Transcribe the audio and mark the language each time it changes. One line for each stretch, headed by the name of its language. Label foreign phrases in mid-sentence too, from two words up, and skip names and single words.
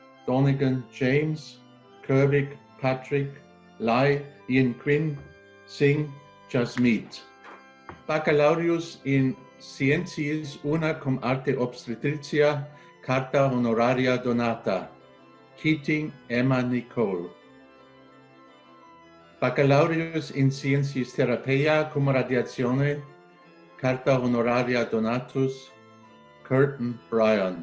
English: Donegan James, Kervik Patrick, Lai Ian Quinn, Singh Jasmeet.
Latin: Baccalaureus in Sciences una cum arte obstetricia, carta honoraria donata, Keating Emma Nicole. Baccalaureus in Sciences Therapia cum radiatione, carta honoraria donatus, Curtin Brian.